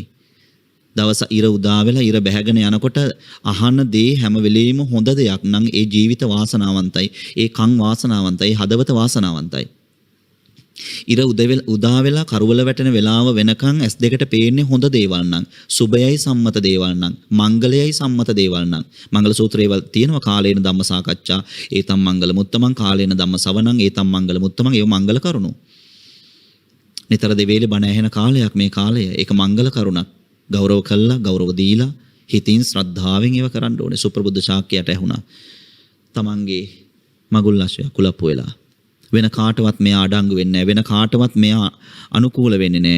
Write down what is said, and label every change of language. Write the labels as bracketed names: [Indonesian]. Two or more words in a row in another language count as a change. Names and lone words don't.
[Sinhala] දවස ඉර උදා වෙලා ඉර බැහැගෙන යනකොට අහන දේ හැම වෙලෙම හොඳ දෙයක් නම් ඒ ජීවිත වාසනාවන්තයි. ඒ කන් වාසනාවන්තයි, හදවත වාසනාවන්තයි. ඉර උදා වෙලා කරුවල වැටෙන වෙලාව වෙනකන් S2ට පේන්නේ හොඳ දේවල් නම්, සුබයයි සම්මත දේවල් නම්, මංගලයයි සම්මත දේවල් නම්. මංගල සූත්‍රයේවල් තියෙනවා [Pali] කාලේන ධම්ම සාකච්ඡා, ඒතම් මංගල මුත්තමන්, කාලේන ධම්ම සවණං, ඒතම් මංගල මුත්තමන්. [Sinhala] ඒව මංගල කරුණු. නිතර දෙවේලේ බණ ඇහෙන කාලයක් මේ කාලය. ඒක මංගල කරුණක්. ගෞරව කළා, ගෞරව දීලා, හිතින් ශ්‍රද්ධාවෙන් ඒව කරන්න ඕනේ. සුප්‍රබුද්ධ ශාක්‍යයට ඇහුණා. තමන්ගේ මගුල් අශ්වයා කුලප්පු වෙලා. වෙන කාටවත් මෙයා අඩංගු වෙන්නේ නැහැ. වෙන කාටවත් මෙයා අනුකූල වෙන්නේ නැහැ.